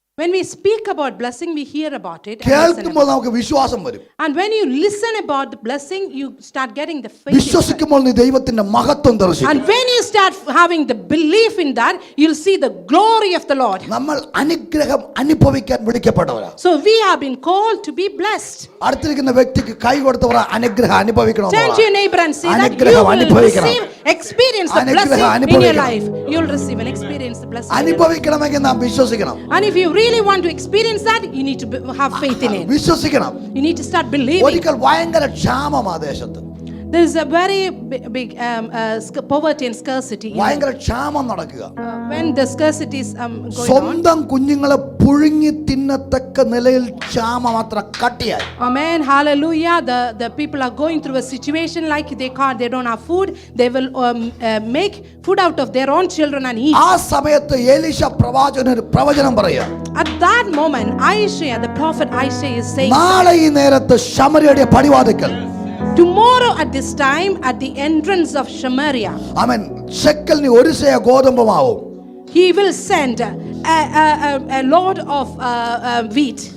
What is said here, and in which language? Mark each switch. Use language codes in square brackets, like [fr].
[en] When we speak about blessing, we hear about it. [ml] കേൾക്കുമ്പോൾ നമുക്ക് വിശ്വാസം വരും. [en] And when you listen about the blessing, you start getting the faith. [ml] വിശ്വസിക്കുമ്പോൾ നീ ദൈവത്തിന്റെ മഹത്വം ദർശിക്കും. [en] And when you start having the belief in that, you'll see the glory of the Lord. [ml] നമ്മൾ അനുഗ്രഹം അനുഭവിക്കാൻ വിളിക്കപ്പെട്ടവരാ. [en] So we have been called to be blessed. [ml] അടുത്തിരിക്കുന്ന വ്യക്തിക്ക് കൈ കൊടുത്തവർ അനുഗ്രഹം അനുഭവിക്കണം. [en] Turn to your neighbor and say that you will receive, experience the blessing in your life. You'll receive and experience the blessing. [ml] അനുഭവിക്കണമെങ്കിൽ നാം വിശ്വസിക്കണം. [en] And if you really want to experience that, you need to have faith in it. [ml] വിശ്വസിക്കണം. [en] You need to start believing. [ml] ഒരിക്കൽ ഭയങ്കര ക്ഷാമമാ ദേശത്ത്. [en] There is a very big poverty and scarcity. [ml] ഭയങ്കര ക്ഷാമം നടക്കുക. [en] When the scarcity is going on. [ml] സ്വന്തം കുഞ്ഞുങ്ങളെ പുഴുങ്ങി തിന്നത്തക്ക നിലയിൽ ക്ഷാമം അത്ര കട്ടിയായി. [en] Amen. Hallelujah. The people are going through a situation like they don't have food. They will make food out of their own children and eat. [ml] ആ സമയത്ത് എലീശ പ്രവാചകൻ ഒരു പ്രവചനം പറയുക. [en] At that moment, Isaiah, the prophet Isaiah is saying, [ml] നാളെ ഈ നേരത്ത് ശമര്യയുടെ പടിവാതിക്കൽ, [en] tomorrow at this time at the entrance of Samaria, [ml] ആമേൻ, ശെക്കലിന് ഒരു സേയ ഗോതമ്പുമാവും, [en] he will send a load of wheat,